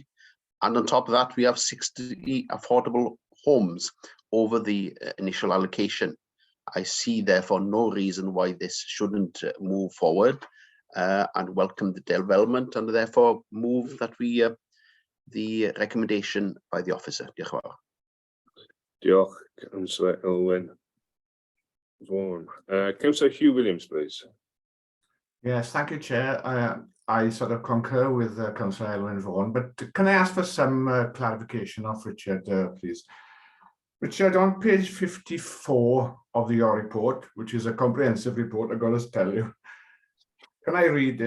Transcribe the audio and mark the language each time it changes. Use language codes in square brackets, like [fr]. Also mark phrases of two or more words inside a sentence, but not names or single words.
[en] And on top of that, we have 60 affordable homes over the initial allocation. I see therefore no reason why this shouldn't move forward and welcome the development, and therefore move that we the recommendation by the officer. [cy] Diolch yn fawr. [en] Diolch, Councillor Elwyn Vaughan. Councillor Hugh Williams, please. Yes, thank you, Chair. I sort of concur with Councillor Elwyn Vaughan, but can I ask for some clarification of Richard, please? Richard, on page 54 of your report, which is a comprehensive report, I've got to tell you, can I read this?